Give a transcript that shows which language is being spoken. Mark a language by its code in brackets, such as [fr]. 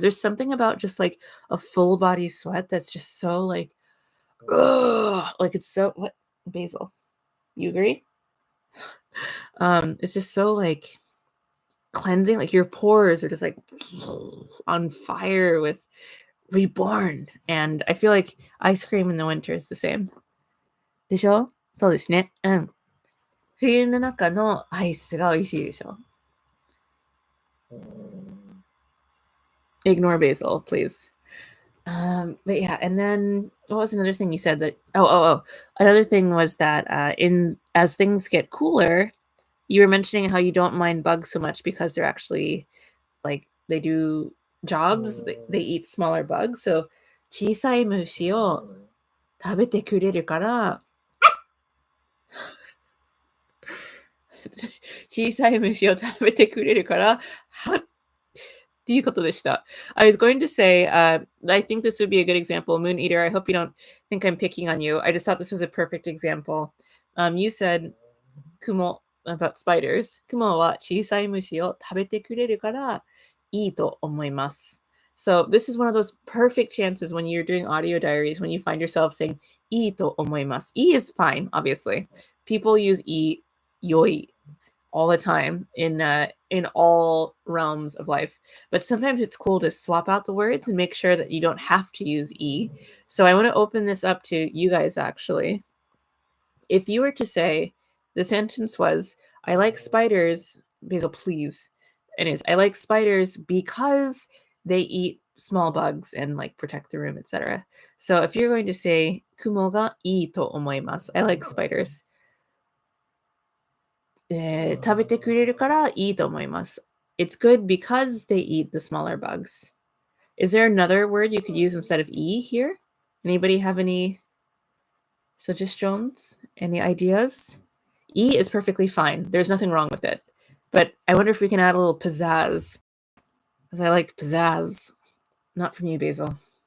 [en] There's something about just like a full body sweat that's just so like, ugh, like it's so what Basil, you agree? It's just so like cleansing, like your pores are just like on fire with reborn. And I feel like ice cream in the winter is the same. [ja] でしょ?そうですね。うん。冬の中のアイスが美味しいでしょ? [en] Ignore Basil, please. But yeah, and then what was another thing you said that another thing was that as things get cooler, you were mentioning how you don't mind bugs so much because they're actually like they do jobs, they eat smaller bugs. [ja] So 小さい虫を食べてくれるから小さい虫を食べてくれるからはっていうことでした。 [en] I was going to say, I think this would be a good example. Moon Eater, I hope you don't think I'm picking on you. I just thought this was a perfect example. You said, 雲 about spiders. [ja] 雲は小さい虫を食べてくれるからいいと思います。 [en] So this is one of those perfect chances when you're doing audio diaries, when you find yourself saying [ja] いいと思います. [en] E is fine, obviously. People use E, 良い all the time in all realms of life. But sometimes it's cool to swap out the words and make sure that you don't have to use E. So I want to open this up to you guys actually. If you were to say, the sentence was, I like spiders, Basil, please. Anyways, I like spiders because they eat small bugs and like protect the room, etc. So if you're going to say, [ja] 雲がいいと思います, [en] I like spiders. [ja] 食べてくれるからいいと思います. [en] It's good because they eat the smaller bugs. Is there another word you could use instead of E here? Anybody have any suggestions? Any ideas? E is perfectly fine. There's nothing wrong with it. But I wonder if we can add a little pizzazz. Because I like pizzazz. Not from you, Basil.